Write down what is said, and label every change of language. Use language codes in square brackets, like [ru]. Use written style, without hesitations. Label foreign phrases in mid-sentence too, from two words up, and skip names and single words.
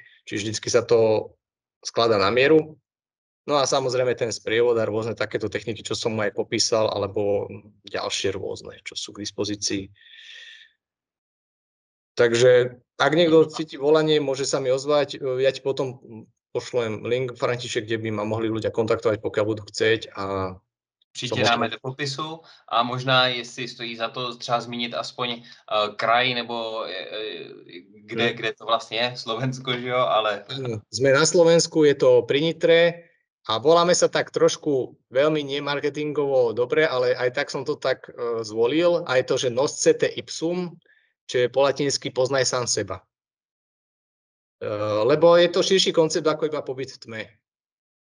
[sk] Čiže vždycky sa to skladá na mieru. No a samozrejme ten sprievod a rôzne takéto techniky, čo som aj popísal, alebo ďalšie rôzne, čo sú k dispozícii. Takže ak niekto cíti volanie, môže sa mi ozvať. Ja ti potom pošlem link, František, kde by ma mohli ľudia kontaktovať, pokiaľ budú chcieť. [cs] A určitě dáme do popisu a možná, jestli stojí za to třeba zmínit aspoň kraj, nebo kde to vlastně je, Slovensko, že jo, ale... [sk] Sme na Slovensku, je to pri Nitre a voláme sa tak trošku veľmi nemarketingovo dobre, ale aj tak som to tak zvolil, a je to, že [la] noscete ipsum, [sk] čo je po latinsky poznaj sám seba. Lebo je to širší koncept ako iba pobyt v tme.